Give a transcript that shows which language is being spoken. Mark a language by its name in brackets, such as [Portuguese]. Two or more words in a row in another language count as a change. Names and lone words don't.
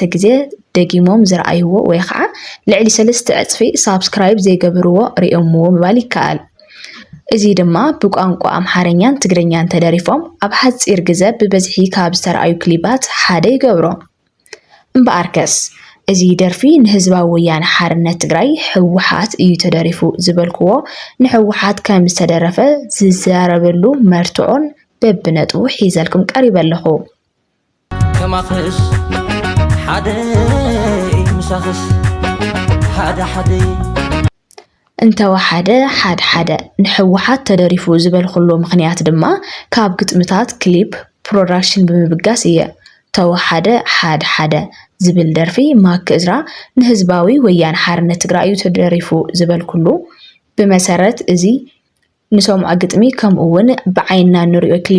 [Tigrinya] ግዜ ደጊሞም ዝረኣይዎ ወይ ከዓ ልዕሊ 3 እጥፊ ሳብስክራይብ ዘይገበርዎ ሪኦምዎ ምባል ይከኣል እዚ ድማ ብቋንቋ ኣምሓርኛን ትግርኛን ተደሪፎም ኣብ ሓፂር ግዜ ብበዝሒ ካብ ዝተራእዩ ክሊባት ሓደ ይገብሮ እምበኣርከስ እዚ ደርፊ ንህዝባዊ ወያነ ሓርነት ትግራይ ሕወሓት እዩ ተደሪፉ ዝበልክዎ ንሕወሓት ከም ዝተደረፈ ዝዛረበሉ መርትዖን በብነጥቡ ሒዘልኩም ቀሪበ ኣለኹ كماخس حدا مساخس حدا እንተወሓደ ሓደ ንሕወሓት ተደሪፉ ዝበልክሎ ምኽንያት ድማ ካብ ግጥምታት ክሊፕ ፕሮዳክሽን ብምብጋስ እየ ተወሓደ ሓደ ዝብል ደርፊ ማክ እዝራ ንህዝባዊ ወያነ ሓርነት ትግራይ እዩ ተደሪፉ ዝበልክሉ ብመሰረት እዚ ንሰምዖ ግጥሚ ከምኡ እውን ብዓይንና ንሪኦ ክሊፕ